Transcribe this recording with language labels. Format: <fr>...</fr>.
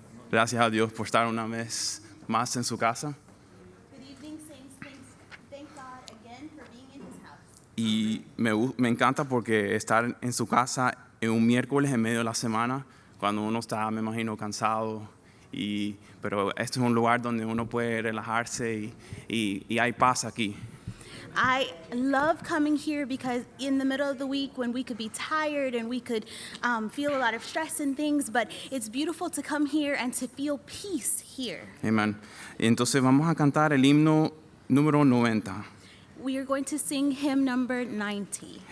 <es>Gracias a Dios por estar una vez más en su casa.</es> <en>Good evening, saints. Thank God again for being in His house.</en> <es>Y me encanta porque estar en su casa en un miércoles en medio de la semana, cuando uno está, me imagino, cansado. Pero este es un lugar donde uno puede relajarse y hay paz aquí.</es> <en>I love coming here because in the middle of the week when we could be tired and we could feel a lot of stress and things, but it's beautiful to come here and to feel peace here. Amen.</en> <es>Y entonces vamos a cantar el himno número 90.</es> <en>We are going to sing hymn number 90.</en>